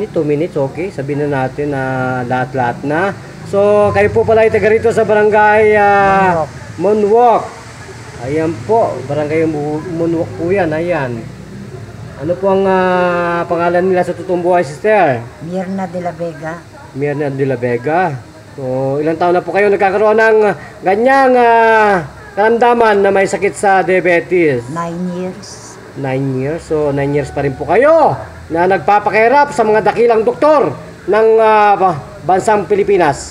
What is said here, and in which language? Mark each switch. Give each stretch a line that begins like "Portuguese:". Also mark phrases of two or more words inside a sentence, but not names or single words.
English: minute, 2 minutes, okay.
Filipino: Sabihin na natin na lahat-lahat na. So, kayo po pala ay taga rito sa barangay Moonwalk. Ayan po, barangay Moonwalk po yan, ayan. Ano po ang pangalan nila sa totoong buhay, sister? Mirna de la Vega. Mirna de la Vega. So, ilang taon na po kayo nagkakaroon ng ganyang karamdaman na may sakit sa diabetes?
English: 9 years. 9 years.
Filipino: So, 9 years pa rin po kayo na nagpapakahirap sa mga dakilang doktor ng bansang Pilipinas.